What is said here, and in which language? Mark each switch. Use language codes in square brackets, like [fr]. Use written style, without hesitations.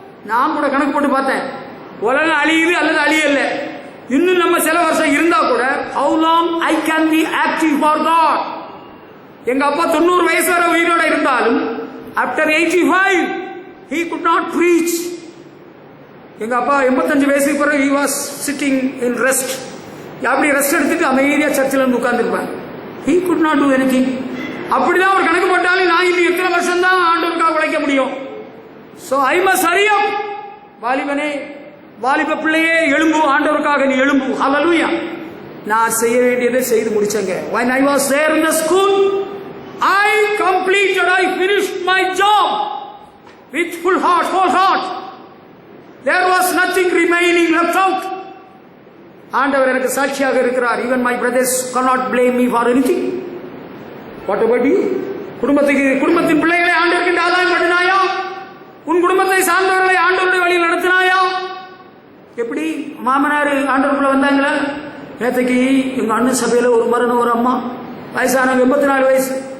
[ta] நான் கூட கணக்கு போட்டு பார்த்தேன், உலகம் அழியுது அல்லது அழியல. இன்னும் நம்ம சில வருஷம் இருந்தா கூட [en] how long I can be active for God. [ta] எங்க அப்பா 90 வயசு வரை உயிரோட இருந்தாலும் [en] after 85 he could not preach. [ta] எங்க அப்பா 85 வயசுக்கு பிறகு [en] he was sitting in rest. [ta] அப்படி ரெஸ்ட் எடுத்துட்டு அமைதியா சர்ச்சில் இருந்து உட்கார்ந்துருப்பார். [en] he could not do anything. [ta] அப்படிதான் ஒரு கணக்கு போட்டாலும் நான் இன்னும் எத்தனை வருஷம் தான் ஆண்டவருக்காக உழைக்க முடியும். [en] so I must hurry up. [ta] வாலிபனே, வாலிப பிள்ளையே, எழும்பு, ஆண்டவருக்காக நீ எழும்பு. ஹல்லேலூயா. நான் செய்ய வேண்டியதை செய்து முடிச்சேங்க. [en] when I was there in the school I completed, I finished my job with full heart, whole heart. there was nothing remaining left out. [ta] ஆண்டவர் எனக்கு சாட்சியாக இருக்கிறார். [en] even my brothers cannot blame me for anything. what about you? [ta] குடும்பத்தின் பிள்ளைகளை ஆண்டவருக்கு ஆதாயம் பண்ணினாயா? உன் குடும்பத்தை சார்ந்தவர்களை ஆண்டவருடைய வழியில் நடத்தினாயா? எப்படி மாமனார் ஆண்டவருக்குள்ள வந்தாங்களா? நேற்றுக்கு எங்க அண்ணன் சபையில ஒரு மரணம், ஒரு அம்மா வயசானவங்க, 84 வயசு.